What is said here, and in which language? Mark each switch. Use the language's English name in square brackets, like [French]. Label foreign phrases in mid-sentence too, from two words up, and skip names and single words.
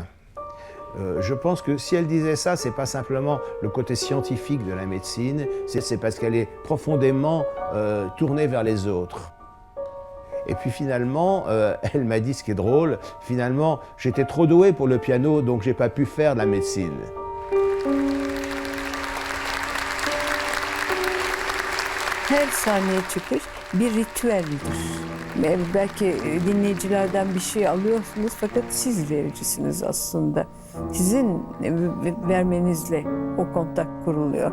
[French] Je pense que si elle disait ça, c'est pas simplement le côté scientifique de la médecine, c'est parce qu'elle est profondément tournée vers les autres. Et puis finalement, elle m'a dit ce qui est drôle, finalement, j'étais trop doué pour le piano, donc j'ai pas pu faire de la médecine. [Turkish] Her sahneye çıkış bir ritüeldir. Belki dinleyicilerden bir şey alıyorsunuz fakat siz vericisiniz aslında. Sizin vermenizle o kontak kuruluyor.